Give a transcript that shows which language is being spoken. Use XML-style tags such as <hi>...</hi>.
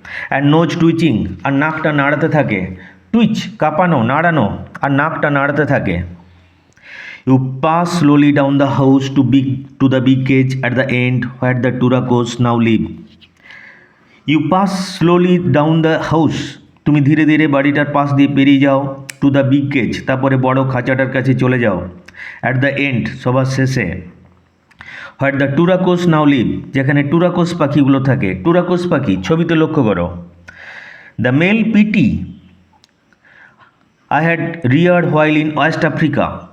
<en>and nose twitching</en> <bn>আর নাকটা নাড়াতে থাকে, টুইচ কাঁপানো নাড়ানো আর নাকটা নাড়াতে থাকে।</bn> <en>You pass slowly down the house to the big cage at the end where the turacos now live. You pass slowly down the house.</en> <bn>তুমি ধীরে ধীরে বাড়িটার পাশ দিয়ে পেরিয়ে যাও।</bn> <en>to the big cage</en> <bn>তারপরে বড় খাঁচাটার কাছে চলে যাও।</bn> <en>at the end</en> <bn>সবার শেষে।</bn> <en>what the turacos now live</en> <bn>যেখানে টুরাকোস পাখিগুলো থাকে। টুরাকোস পাখি ছবিতে লক্ষ্য করো।</bn> <en>The male pity I had reared while in West Africa.</en>